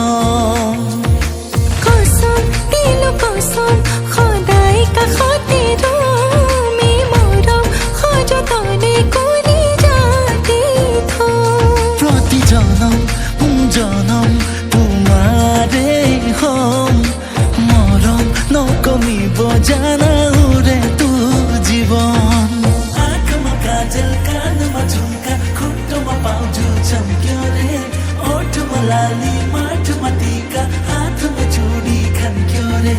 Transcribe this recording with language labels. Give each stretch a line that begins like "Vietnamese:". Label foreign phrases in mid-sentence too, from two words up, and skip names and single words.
Assamese: কসম দিলো কসম সদায় কাষতে ৰম এই মৰম সযতনে কলি যাতে থম প্ৰতি জনম জনম তোমাৰে হম মৰম নকমিব জানা উৰে তো জীৱন
Nepali: आँखामा काजल कानमा झुम्का खुट्टोमा पाउँछु चम्क्यो रे ओठमा लाली माटोमा टीका हातमा चुडी खन्क्यो रे